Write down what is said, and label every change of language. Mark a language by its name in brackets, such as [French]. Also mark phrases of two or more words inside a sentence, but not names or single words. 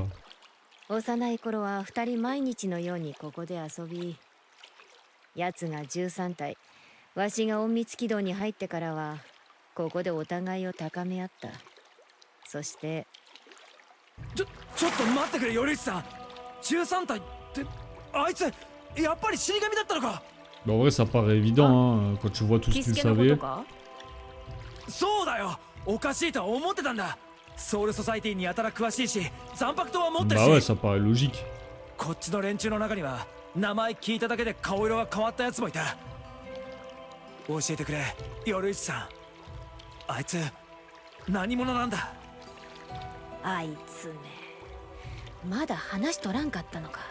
[Japanese] 幼い頃は2人毎日のようにここで遊び、やつが13体、わしが隠密軌道に入ってからはここでお互いを高め合った。そしてちょっと待ってくれ、頼一さん。13体ってあいつやっぱり死神だったのか。 [French] Bah en vrai ça paraît évident hein, quand tu vois tout ce [Japanese] キ [French] qu'il [Japanese] スケのこと [French] savait. [Japanese] か。そうだよ、おかしいとは思ってたんだ。ソウルソサイティにやたら詳しいし、残白刀は持ってる [French] Bah ouais [Japanese] し、 [French] ça paraît logique. [Japanese] こっちの連中の中には名前聞いただけで顔色が変わったやつもいた。教えてくれ、頼一さん。あいつ何者なんだ。あいつね、まだ話しとらんかったのか。